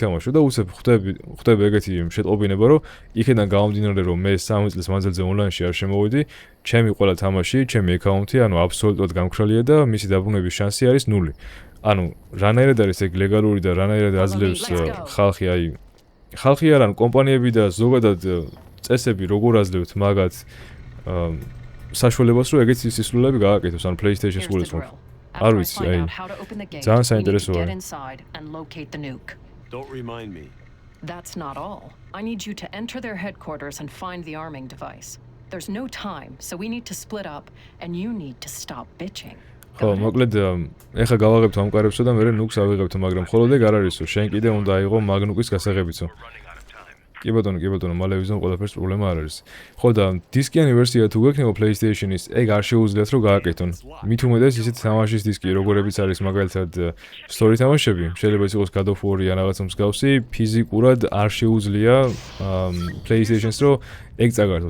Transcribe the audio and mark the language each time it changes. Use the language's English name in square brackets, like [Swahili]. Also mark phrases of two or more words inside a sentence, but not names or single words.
[Georgian] ვითამაშო და უცებ ხვდები ეგეთი შეტყობინება რომ იქიდან გამომდინარე რომ მე 3 წლის მანძილზე ონლაინში არ შემოვიდი ჩემი ყველა თამაში ჩემი აკაუნტი ანუ აბსოლუტურად გამქრალია და მისი დაბრუნების შანსი არის 0 ანუ რანაირად არის ეგ ლეგალური და რანაირად აძლევს ხალხი აი ხალხი არ ან კომპანიები და ზოგადად წესები როგორ აძლევთ მაგათ საშუალებას რომ ეგეთი სისულელები გააკეთოს ან PlayStation-ს გულისხმობ არ ვიცი აი ძალიან საინტერესოა [English] Don't remind me. That's not all. I need you to enter their headquarters and find the arming device. There's no time, so we need to split up and you need to stop bitching. [Georgian] ხო, მოკლედ ეხა გავაღებთ ამ კარებსო და მე ნუქს ავიღებთ, მაგრამ ხოლოდ ეგ არ არისო, შენ კიდე უნდა აიღო მაგნუკის გასაღებიცო. კი ბატონო, მალე ვიზამ ყველაფერს პრობლემა არ არის. ხო და დისკიანი ვერსია თუ გექნება PlayStation-ის, ეგ არ შეუძლიათ რომ გააკეთონ. მით უმეტეს ისეთი თამაშის დისკი, როგორებიც არის მაგალითად story თამაშები, შეიძლება ის იყოს God of War ან რაღაცა მსგავსი, ფიზიკურად არ შეუძლია PlayStation-ს რომ ეგ წაგართოს.